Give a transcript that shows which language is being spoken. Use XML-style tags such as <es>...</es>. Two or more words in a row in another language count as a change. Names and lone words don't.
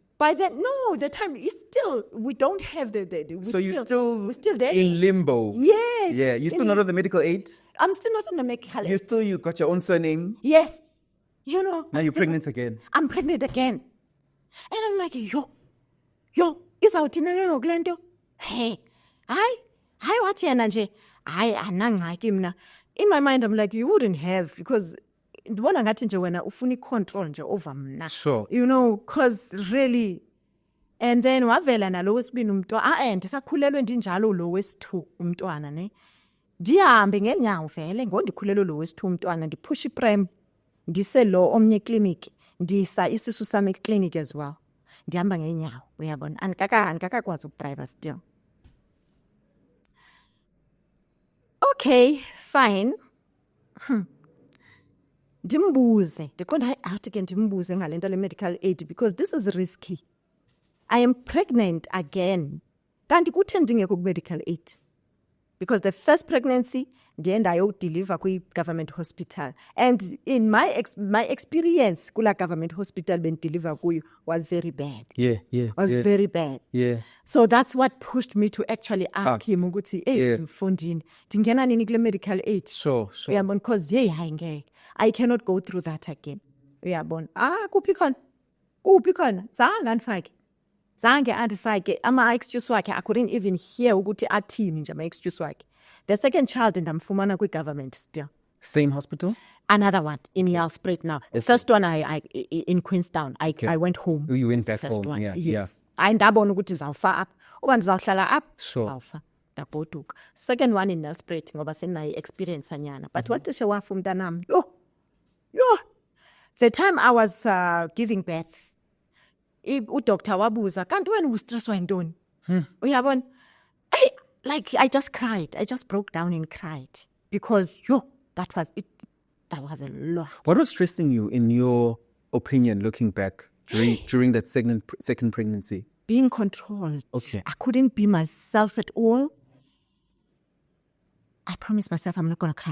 <en>By then, no, the time is still, we don't have we're still there. in limbo. Yes. Yeah, you're still not on the medical aid? I'm still not on the medical aid. You got your own surname? Yes. Now you're pregnant again. I'm pregnant again. And I'm like,</en> <xh>yo, izawuthina ke ngoku le nto? Hey, hayi wathi yena nje, hayi anangxaki mna.</xh> <en>In my mind, I'm like, you wouldn't have, because</en> <xh>ndibona ngathi nje wena ufuna i-control nje</xh> <en>over mna. Sure. Because really, and then</en> <xh>wavela nalo wesibini umntwana, ndisakhulelwe ndinjalo lo wesi-2 umntwana ne. Ndihambe ngeenyawo vele ngondikhulelwe lo wesi-2 umntwana, ndiphusha iprem, ndise lo omnye ekliniki, ndisa isisu sami ekliniki</xh> <en>as well.</en> <xh>Ndihamba ngeenyawo, uyabona. Andikakakwazi ukudriver still.</xh> <en>Okay, fine.</en> <xh>Ndimbuze, ndiqonda hayi awuthi ke ndimbuze ngale nto le medical aid because</xh> <en>this is risky. I am pregnant again.</en> <xh>Kanti kutheni ndingekho ku-medical aid?</xh> <en>Because the first pregnancy</en> <xh>ndiye ndayodeliver kwi-government</xh> <en>hospital, and in my experience kula government hospital</en> <xh>bendideliver kuyo</xh> <en>was very bad. Very bad. Yeah. So that's what pushed me to actually ask him</en> <xh>ukuthi mfondini ndingena nini kule</xh> <en>medical aid? Sure.</en> <xh>Uyabona, because hayi ngeke,</xh> <en>I cannot go through that again.</en> <xh>Uyabona, kuphi khona zange andifake ama-excuse wakhe.</xh> <en>I couldn't even hear</en> <xh>ukuthi athini nje ama-excuse wakhe.</xh> <en>The second child</en> <xh>ndamfumana kwi-government</xh> <en>still. Same hospital? Another one in Nelspruit now. The first one I in Queenstown. I went home. You went back First home. one. Yeah. Yes.</en> <xh>Hayi ndabona ukuthi ndizawufa apha. Uba ndizawuhlala apha,</xh> <en>Sure.</en> <xh>ndizawufa. Ndagoduka.</xh> <en>Second one in Nelspruit</en> <xh>ngoba senayo</xh> <en>experience anyana. But what is</en> <xh>wafa umntanami?</xh> <en>Yo. The time I was giving birth,</en> <xh>udoctor wabuza, kanti wena ustresswa yintoni? Uyabona?</xh> <en>I just cried. I just broke down and cried because that was it. That was a lot. What was stressing you, in your opinion, looking back during that second pregnancy? Being controlled. Okay. I couldn't be myself at all. I promised myself I'm not going to cry.</en>